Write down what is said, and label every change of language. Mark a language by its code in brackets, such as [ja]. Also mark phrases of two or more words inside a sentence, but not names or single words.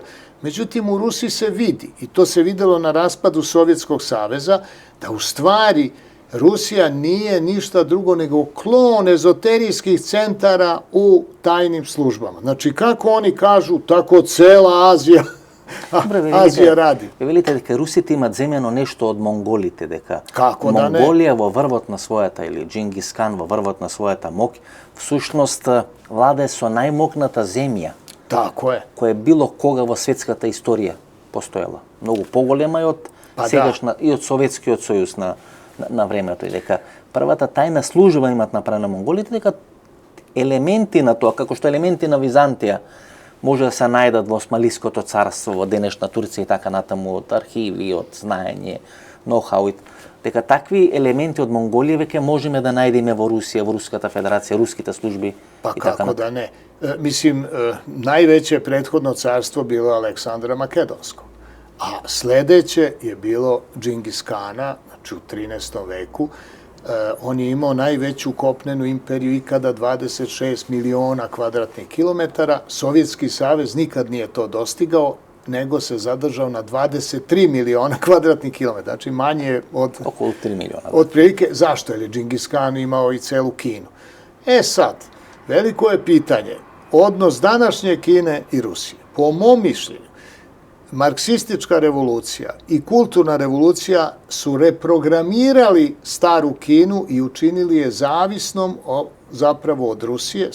[sr] Međutim, u Rusiji se vidi, i to se videlo na raspadu Sovjetskog saveza, da u stvari Rusija nije ništa drugo nego klon ezoterijskih centara u tajnim službama. Znači, kako oni kažu, tako cela Azija radi. Vi vidite [mk] дека Русите имат земјано нешто од монголите, дека Како да не? Монголија во врвот на својата, или Джингис Хан во врвот на својата мок, всушност владе со најмокната земја, [sr] Tako je. [mk] која било кога во светската историја постоела. Многу поголема и од сегашна, и од Советскиот сојуз на времето. И дека првата тајна служба имат направена монголите, дека елементи на тоа, како што елементи на Византија, може да се најдат во Османлиското царство, во денешна Турција и така натаму, од архиви, од знаење, ноу-хау, дека такви елементи од Монголија веќе можеме да најдеме во Русија, во Руската федерација, руските служби [sr] Pa [mk] и така [sr] kako [mk] натаму. [sr] da ne? Mislim, najveće prethodno carstvo bilo Aleksandra Makedonsko, a sledeće je bilo Džingis Kana, znači u 13. veku. On je imao najveću kopnenu imperiju ikada, 26 miliona kvadratnih kilometara. Sovjetski savez nikad nije to dostigao, nego se zadržao na 23 miliona kvadratnih kilometara, znači manje od... [mk] Околу 3 милиона. [sr] Otprilike, zašto? Jer je Džingis Kan imao i celu Kinu. Sad, veliko je pitanje, odnos današnje Kine i Rusije. Po mom mišljenju, marksistička revolucija i kulturna revolucija su reprogramirali staru Kinu i učinili je zavisnom zapravo od Rusije.